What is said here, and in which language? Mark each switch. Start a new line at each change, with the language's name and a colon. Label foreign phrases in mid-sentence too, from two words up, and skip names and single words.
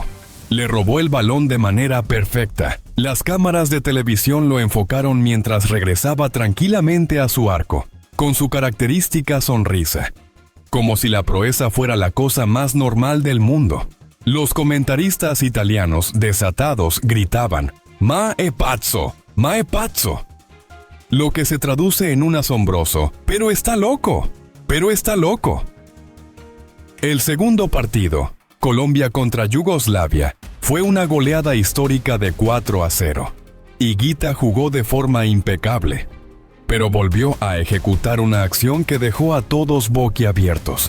Spanish: Le robó el balón de manera perfecta. Las cámaras de televisión lo enfocaron mientras regresaba tranquilamente a su arco, con su característica sonrisa, como si la proeza fuera la cosa más normal del mundo. Los comentaristas italianos, desatados, gritaban
Italian: «Ma è pazzo! Ma è pazzo!»,
Spanish: lo que se traduce en un asombroso «¡Pero está loco! ¡Pero está loco!». El segundo partido, Colombia contra Yugoslavia, fue una goleada histórica de 4-0. Higuita jugó de forma impecable, pero volvió a ejecutar una acción que dejó a todos boquiabiertos.